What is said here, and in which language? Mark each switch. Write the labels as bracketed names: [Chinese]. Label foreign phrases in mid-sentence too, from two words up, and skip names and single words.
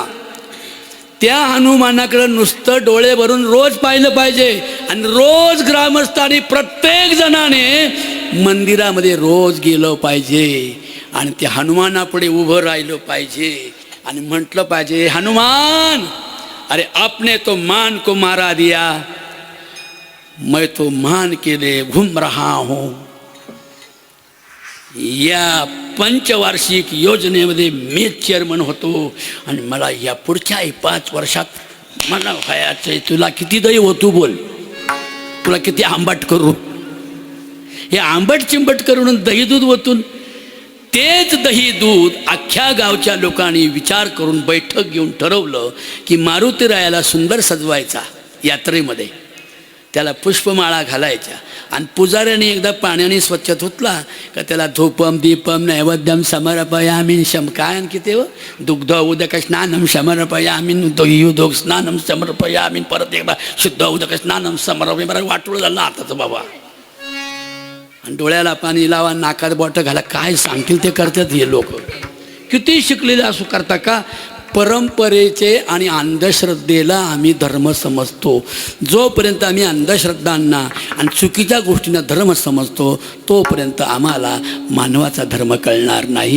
[Marathi] त्या हनुमानाकडे नुसतं डोळे भरून रोज पाहिलं पाहिजे आणि रोज ग्रामस्थांनी प्रत्येक जणाने मंदिरामध्ये रोज गेलं पाहिजे आणि त्या हनुमानापुढे उभं राहिलं पाहिजे आणि म्हटलं पाहिजे, [Hindi] हनुमान अरे आपने तो मान को मारा दिया, मैं तो मान के लिए घूम रहा हूं. [Marathi] या पंचवार्षिक योजनेमध्ये मी चेअरमन होतो आणि मला या पुढच्या 5 वर्षात मला व्हायचं. तुला किती दही होतो बोल, तुला किती आंबट करू, हे आंबट चिंबट करून दही दूध ओतून तेच दही दूध अख्ख्या गावच्या लोकांनी विचार करून बैठक घेऊन ठरवलं की मारुतीरायाला सुंदर सजवायचा यात्रेमध्ये, त्याला पुष्पमाळा घालायच्या आणि पुजाऱ्याने एकदा पाण्याने स्वच्छ धुतला का त्याला [Sanskrit] धूपम दीपम नैवेद्यम समर्पयामी [Marathi] काय आणखी ते [Sanskrit] दुग्ध उदक स्नानम समर्पयामी [Marathi] दहीयुदोग स्नानम समर्पयामी, परत एकदा [Sanskrit] शुद्ध उदक स्नानम समर्पय. [Marathi] बरं वाटोळ झालं आताच बाबा. आणि डोळ्याला पाणी लावा, नाकात बॉटल घाला, काय सांगतील ते करतात हे लोक. किती शिकलेले असू करता का? परंपरेचे आणि अंधश्रद्धेला आम्ही धर्म समजतो. जोपर्यंत आम्ही अंधश्रद्धांना आणि चुकीच्या गोष्टींना धर्म समजतो तोपर्यंत आम्हाला मानवाचा धर्म कळणार नाही.